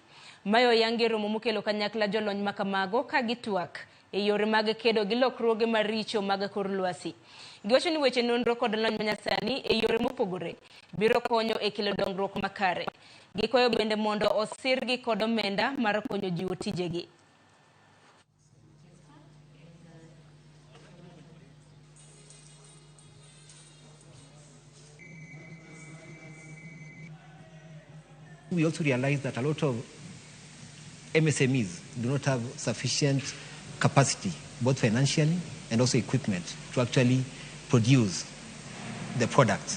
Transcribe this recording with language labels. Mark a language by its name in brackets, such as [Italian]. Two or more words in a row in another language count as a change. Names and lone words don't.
[Luo (Kenya and Tanzania)] Mayo yangi romo mokelo kanyakla jolony makamago ka gitwak e yore mag kedo gi lokruoge maricho mag kor lwasi. Giwacho ni weche nonro kod lony manyasani e yore mopogore biro konyo e kelo dongruok makare. Gikwayo bende mondo osirgi kod omenda mar konyo jiwo tijegi. [English] We also realize that a lot of MSMEs do not have sufficient capacity, both financially and also equipment, to actually produce the products.